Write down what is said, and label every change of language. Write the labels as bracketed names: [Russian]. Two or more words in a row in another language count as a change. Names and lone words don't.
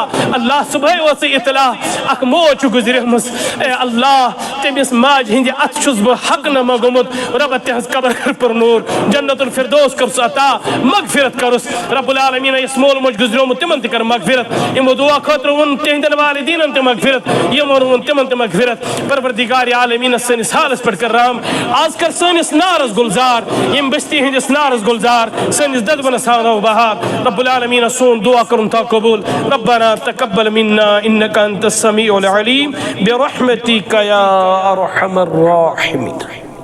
[Kashmiri] اللہ صبح وسی اطلاع اک موچ گزرے مس، اے اللہ تمس ماج ہندی ات چھس بہ حق نہ مگمت، رب تہنز قبر کر پرنور، جنت الفردوس کر عطا، مغفرت کرس. رب العالمین اس مول موج گزرے تمن کر مغفرت. یم دعا خاطر ون تہندن والدین تے مغفرت، یم ون تمن تے مغفرت. پروردگار عالمین سنس حالس پر کر رحم. آج کر سنس نارس گلزار، یم بستی ہندس نارس گلزار، سنس ددبن سانو بہار. رب العالمین سون دعا کرن تا قبول. [Arabic] ربنا تقبل منا انك انت السميع العليم برحمتك يا ارحم الراحمين.